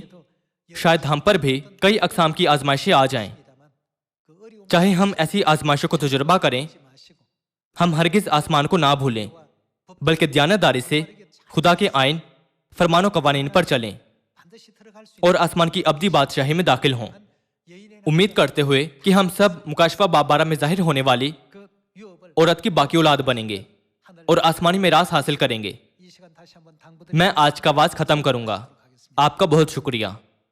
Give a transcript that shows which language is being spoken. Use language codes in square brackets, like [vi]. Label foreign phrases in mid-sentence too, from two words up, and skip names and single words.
[ur] شاید ہم پر بھی کئی اقسام کی آزمائشیں آ جائیں. [ko] 그 어려움 [ur] چاہے ہم ایسی آزمائشوں کو تجربہ کریں [ko] 마시고 [ur] ہم ہرگز آسمان کو نہ بھولیں بلکہ دیانتداری سے خدا کے آئین فرمان و قوانین پر چلیں [ko] 반드시 들어갈 수 [ur] اور آسمان کی ابدی بادشاہی میں داخل ہوں. [ko] 있는 여인의 [ur] امید کرتے ہوئے کہ ہم سب مکاشفہ باب 12 میں ظاہر ہونے والی [ko] 그 유업을 [ur] عورت کی باقی اولاد بنیں گے [ko] 하늘 [ur] اور آسمانی میراث حاصل کریں گے. [ko] 이 시간 다시 한번 당부드립니다. [ur] میں آج کا واز ختم کروں گا. آپ کا بہت شکریہ.